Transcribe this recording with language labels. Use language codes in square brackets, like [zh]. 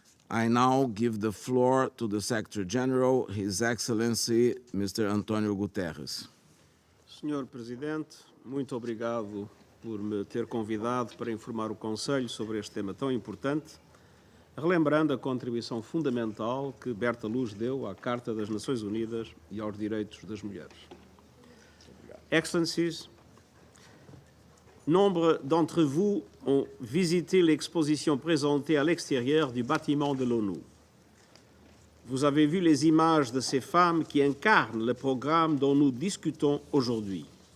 [en] I now give the floor to the Secretary General, His Excellency, Mr. António Guterres. [pt] Senhor Presidente, muito obrigado por me ter convidado para informar o Conselho sobre este tema tão importante, relembrando a contribuição fundamental que Berta Luz deu à Carta das Nações Unidas e aos Direitos das Mulheres. [fr] Excellencies, nombre d'entre vous ont visité l'exposition présentée à l'extérieur du bâtiment de l'ONU. Vous avez vu les images de ces femmes qui incarnent le programme dont nous discutons aujourd'hui.